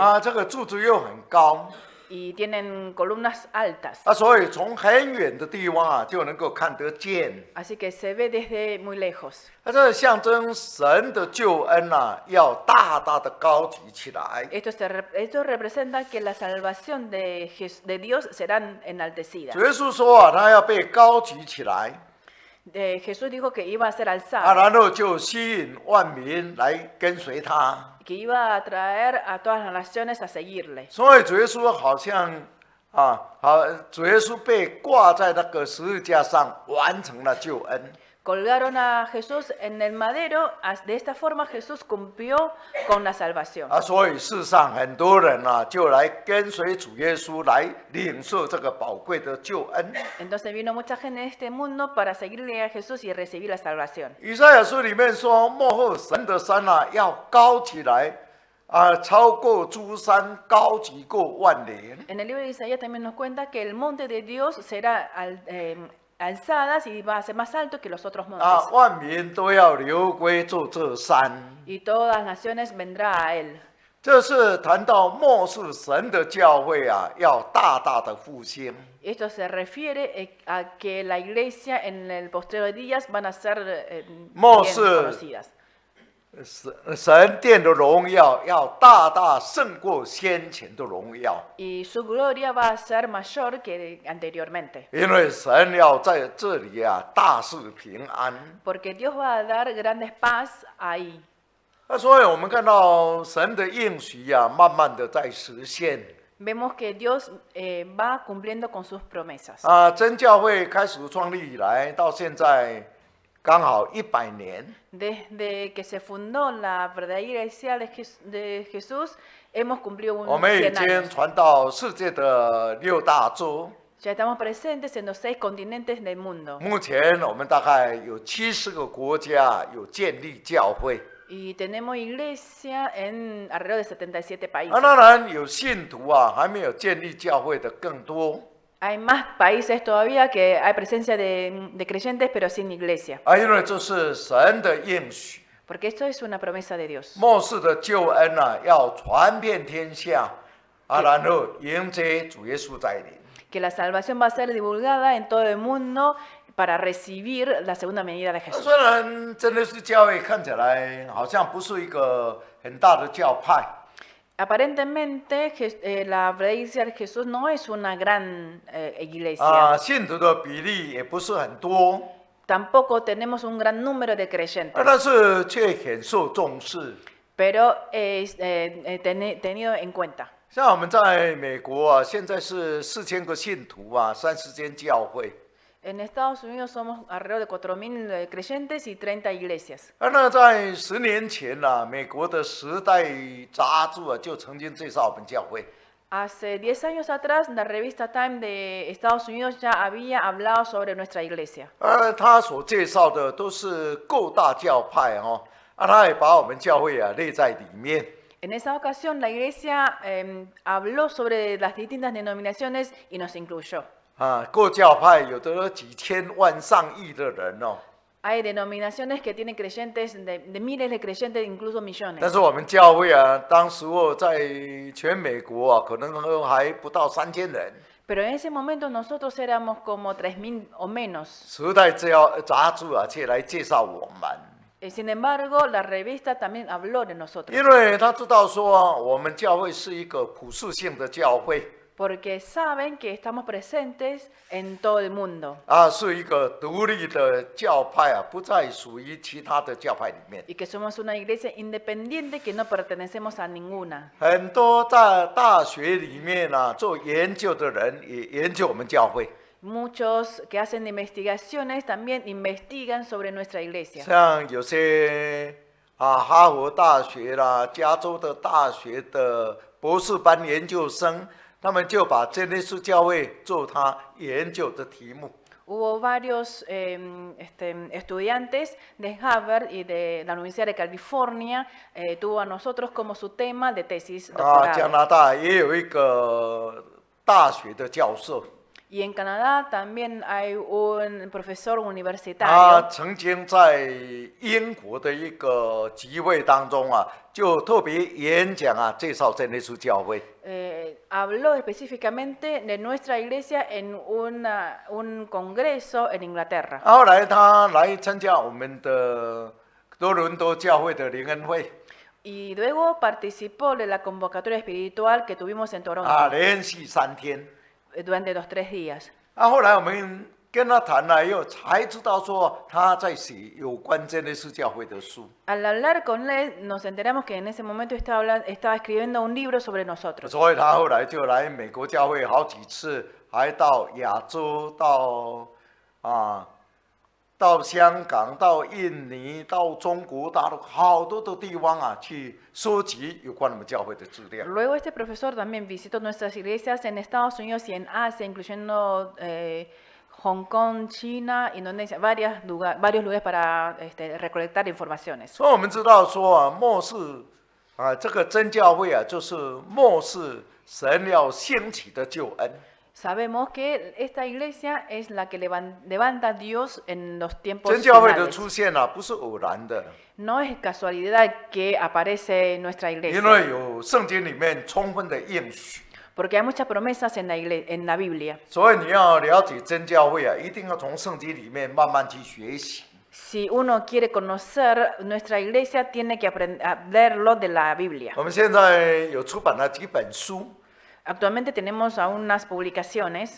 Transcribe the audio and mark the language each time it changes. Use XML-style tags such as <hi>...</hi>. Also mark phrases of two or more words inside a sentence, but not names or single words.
<zh>这个柱子又很高，</zh> <es>y tienen columnas altas,</es> <zh>所以从很远的地方就能够看得见。</zh> <es>así que se ve desde muy lejos.</es> <zh>这象征神的救恩要大大的高举起来。</zh> <es>Esto representa que la salvación de Dios será enaltecida.</es> <zh>主耶稣说他要被高举起来，</zh> <es>Jesús dijo que iba a ser</es> <zh>然</zh> <es>alzado,</es> <zh>后就吸引万民来跟随他。</zh> <es>que iba a atraer a todas las naciones a seguirle.</es> <zh>所以主耶稣好像主耶稣被挂在那个十字架上，完成了救恩。</zh> <es>Colgaron a Jesús en el madero, de esta forma Jesús cumplió con la salvación.</es> <zh>所以世上很多人就来跟随主耶稣，来领受这个宝贵的救恩。</zh> <es>Entonces vino mucha gente en este mundo para seguirle a Jesús y recibir la salvación.</es> <zh>以赛亚书里面说，末后神的山要高起来，超过诸山，高举过万岭。</zh> <es>En el libro de Isaías también nos cuenta que el monte de Dios será alzadas y va a ser más alto que los otros montes.</es> <zh>万民都要流归住这山。</zh> <es>Y todas las naciones vendrá a él.</es> <zh>这是谈到末世神的教会啊，要大大的复兴。</zh> <es>Esto se refiere a que la iglesia en el posterior días van a ser bien</es> <zh>末世</zh> <es>conocidas.</es> <zh>神殿的荣耀要大大胜过先前的荣耀，</zh> <es>Y su gloria va a ser mayor que anteriormente.</es> <zh>因为神要在这里啊大事平安。</zh> <es>Porque Dios va a dar grandes paz ahí.</es> <zh>所以我们看到神的应许啊，慢慢的在实现。</zh> <es>Vemos que Dios va cumpliendo con sus promesas.</es> <zh>真教会开始创立以来，到现在刚好100年。</zh> <es>Desde que se fundó la verdadera iglesia de Jesús, hemos cumplido</es> <zh>我们已</zh> <es>100</es> <zh>经</zh> <es>años.</es> <zh>传到世界的6大洲。</zh> <es>Ya estamos presentes en los 6 continentes del mundo.</es> <zh>目前我们大概有70个国家有建立教会。</zh> <es>Y tenemos iglesia en alrededor de 77 países.</es> <zh>当然有信徒啊，还没有建立教会的更多。</zh> <es>Hay más países todavía que hay presencia de creyentes, pero sin iglesia.</es> <zh>因为这是神的应许，</zh> <es>Porque esto es una promesa de Dios.</es> <zh>末世的救恩啊，要传遍天下，然后迎接主耶稣再临。</zh> <es>Que la salvación va a ser divulgada en todo el mundo para recibir la segunda venida de Jesús.</es> <zh>虽然真的是教会看起来好像不是一个很大的教派，</zh> <es>Aparentemente, la verdadera iglesia de Jesús no es una gran iglesia.</es> <zh>信徒的比例也不是很多，</zh> <es>Tampoco tenemos un gran número de creyentes,</es> <zh>但是却很受重视。</zh> <es>pero es tenido en cuenta.</es> <zh>像我们在美国啊，现在是4000个信徒啊，30间教会。</zh> <es>En Estados Unidos somos alrededor de 4.000 creyentes y 30 iglesias.</es> <zh>那在10年前啊，美国的《时代》杂志啊就曾经介绍我们教会。</zh> <es>Hace 10 años atrás, la revista Time de Estados Unidos ya había hablado sobre nuestra iglesia.</es> <zh>他所介绍的都是各大教派哦，他也把我们教会啊列在里面。</zh> <es>En esa ocasión, la iglesia habló sobre las distintas denominaciones y nos incluyó.</es> <zh>各教派有的几千万、上亿的人哦。</zh> <es>Hay denominaciones que tienen creyentes, de miles de creyentes, incluso</es> <zh>但</zh> <es>millones.</es> <zh>是我们教会啊，当时候在全美国啊，可能还不到3000人。</zh> <es>Pero en ese momento nosotros éramos como 3.000 o menos.</es> <zh>时代杂志啊，却来介绍我们。</zh> <es>Sin embargo, la revista también habló de nosotros.</es> <zh>因为他知道说，我们教会是一个普世性的教会。</zh> <es>Porque saben que estamos presentes en todo el mundo.</es> <zh>是一个独立的教派啊，不再属于其他的教派里面。</zh> <es>Y que somos una iglesia independiente que no pertenecemos a ninguna.</es> <zh>很多在大学里面啊做研究的人也研究我们教会，</zh> <es>Muchos que hacen investigaciones también investigan sobre nuestra iglesia.</es> <zh>像有些哈佛大学啦、加州的大学的博士班研究生，他们就把真耶稣教会做他研究的题目。</zh> <es>Hubo varios estudiantes de Harvard y de la Universidad de California, tuvo a nosotros como su tema de tesis</es> <zh>加</zh> <es>doctoral.</es> <zh>拿大也有一个大学的教授，</zh> <es>Y en Canadá también hay un profesor</es> <zh>他</zh> <es>universitario.</es> <zh>曾经在英国的一个集会当中啊，就特别演讲啊，介绍真耶稣教会。</zh> <es>Habló específicamente de nuestra iglesia en un congreso en Inglaterra.</es> <zh>后来他来参加我们的多伦多教会的灵恩会，</zh> <es>Y luego participó de la convocatoria espiritual que tuvimos en Toronto</es> <zh>连续3天。</zh> <es>durante los 3 días.</es> <zh>后来我们跟他谈了以后，才知道说他在写有关真耶稣教会的书。</zh> <es>Al hablar con él, nos enteramos que en ese momento estaba escribiendo un libro sobre nosotros.</es> <zh>所以他后来就来美国教会好几次，还到亚洲，到香港，到印尼，到中国大陆好多的地方啊，去收集有关我们教会的资料。</zh> <es>Luego este profesor también visitó nuestras iglesias en Estados Unidos y en Asia, incluyendo Hong Kong, China, Indonesia, varios lugares para recolectar informaciones.</es> <zh>所以我们知道说末世这个真教会就是末世神要兴起的救恩。</zh> <es>Sabemos que esta iglesia es la que levanta a Dios en los tiempos</es> <zh>真教会的</zh> <es>finales.</es> <zh>出现啊，不是偶然的，</zh> <es>No es casualidad que aparece nuestra</es> <zh>因</zh> <es>iglesia,</es> <zh>为有圣经里面充分的应许。</zh> <es>porque hay muchas promesas en la Biblia.</es> <zh>所以你要了解真教会啊，一定要从圣经里面慢慢去学习。</zh> <es>Si uno quiere conocer nuestra iglesia, tiene que aprenderlo de la Biblia.</es> <zh>我们现在有出版了几本书</zh> <es>Actualmente tenemos aún unas publicaciones</es>